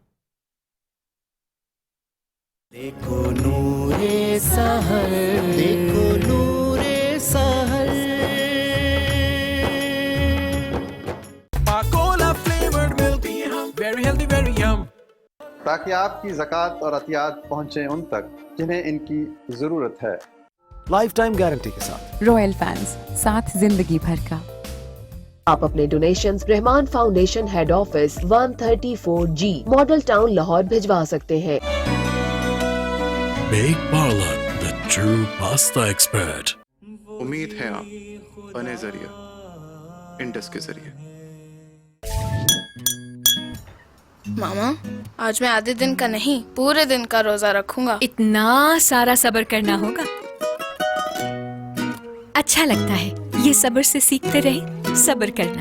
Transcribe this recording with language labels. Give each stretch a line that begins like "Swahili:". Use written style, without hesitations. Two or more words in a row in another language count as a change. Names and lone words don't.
Urdu: دیکھو نور سحر، دیکھو نور سحر،
English: cola flavored milk, very healthy very yum,
Urdu: تاکہ آپ کی زکوٰۃ اور عطیات پہنچیں ان تک جنہیں ان کی ضرورت ہے.
English: lifetime guarantee
Urdu: کے ساتھ.
English: royal fans
Urdu: ساتھ زندگی بھر کا. آپ اپنے ڈونیشنز رحمان فاؤنڈیشن
English: head office
Urdu: 134G ماڈل ٹاؤن لاہور بھجوا سکتے ہیں.
English: Big Parlour, the true pasta expert.
Urdu: امید ہے آپ بنے ذریعہ انڈس کے ذریعے. ماما آج میں آدھے دن کا نہیں پورے دن کا روزہ رکھوں گا. اتنا سارا صبر کرنا ہوگا. اچھا لگتا ہے یہ صبر سے سیکھتے رہے صبر کرنا.